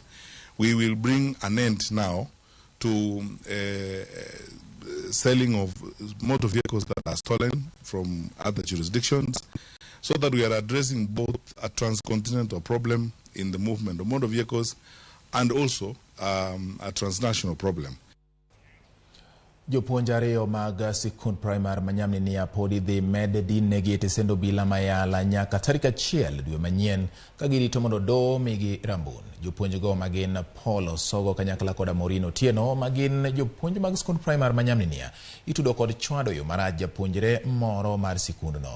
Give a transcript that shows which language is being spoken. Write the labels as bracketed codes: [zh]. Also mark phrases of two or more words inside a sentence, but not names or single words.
[en] We will bring an end now to selling of motor vehicles that are stolen from other jurisdictions, so that we are addressing both a transcontinental problem in the movement of motor vehicles and also a transnational problem. [luo] Jopuonj ariyo mag sikund primar manyamni ni apodi dhi med dinegi e tesend obila mayala nyaka tarik 1 dwe manyien ka girito mondo do migi rambun. Jopuonj go magin Paul Osogo kanyakla koda Morino Tieno magin jopuonj mag sikund primar manyamni ni itudo kod chwado yo maraj japuonjre moro mar sikundno.